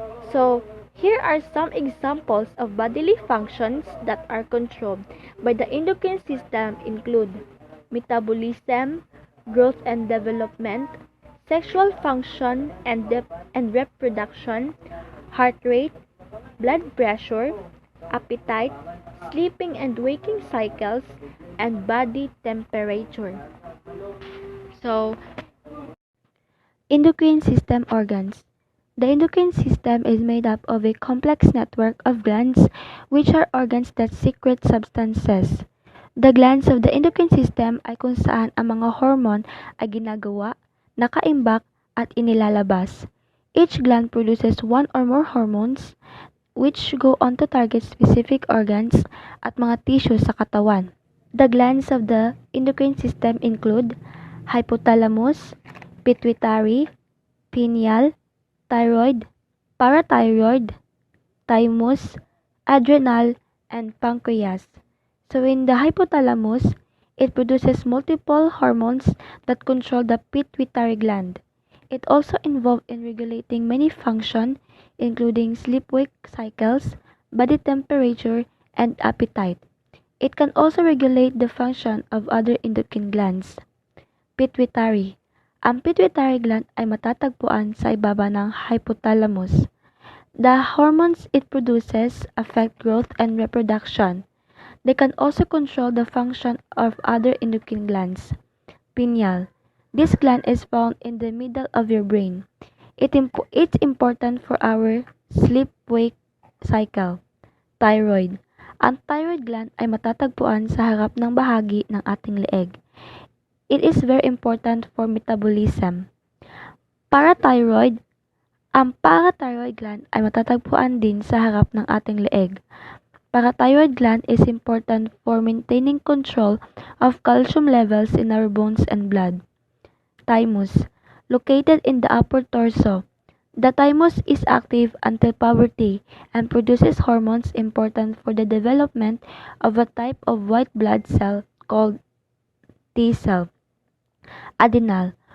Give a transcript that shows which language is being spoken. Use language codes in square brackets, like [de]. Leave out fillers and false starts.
[en] So, here are some examples of bodily functions that are controlled by the endocrine system include metabolism, growth and development, sexual function and reproduction, heart rate, blood pressure, appetite, sleeping and waking cycles, and body temperature. So, endocrine system organs. The endocrine system is made up of a complex network of glands, which are organs that secrete substances. The glands of the endocrine system [tl] ay kung saan ang mga hormone ay ginagawa, nakaimbak, at inilalabas. [en] Each gland produces one or more hormones, which go on to target specific organs [tl] at mga tissues sa katawan. [en] The glands of the endocrine system include hypothalamus, pituitary, pineal, thyroid, parathyroid, thymus, adrenal, and pancreas. So in the hypothalamus, it produces multiple hormones that control the pituitary gland. It also involved in regulating many functions, including sleep-wake cycles, body temperature, and appetite. It can also regulate the function of other endocrine glands. Pituitary. [tl] Ang pituitary gland ay matatagpuan sa ibaba ng hypothalamus. [en] The hormones it produces affect growth and reproduction. They can also control the function of other endocrine glands. Pineal. This gland is found in the middle of your brain. It's important for our sleep-wake cycle. Thyroid. [tl] Ang thyroid gland ay matatagpuan sa harap ng bahagi ng ating leeg. [en] It is very important for metabolism. Parathyroid. [tl] Ang parathyroid gland ay matatagpuan din sa harap ng ating leeg. [en] Parathyroid gland is important for maintaining control of calcium levels in our bones and blood. Thymus. Located in the upper torso. The thymus is active until puberty and produces hormones important for the development of a type of white blood cell called T cell. Adrenal.